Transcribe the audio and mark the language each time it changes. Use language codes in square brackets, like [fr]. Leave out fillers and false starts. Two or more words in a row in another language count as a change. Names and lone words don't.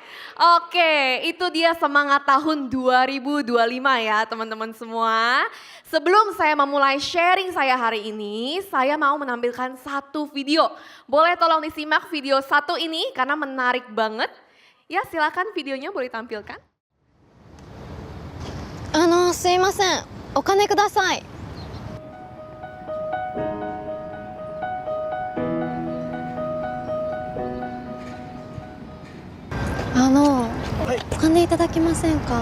[id] Oke, itu dia semangat tahun 2025 ya teman-teman semua. Sebelum saya memulai sharing saya hari ini, saya mau menampilkan satu video. Boleh tolong disimak video satu ini karena menarik banget. Ya silakan videonya boleh tampilkan. [ja] すいません。お金ください。お金いただけませんか？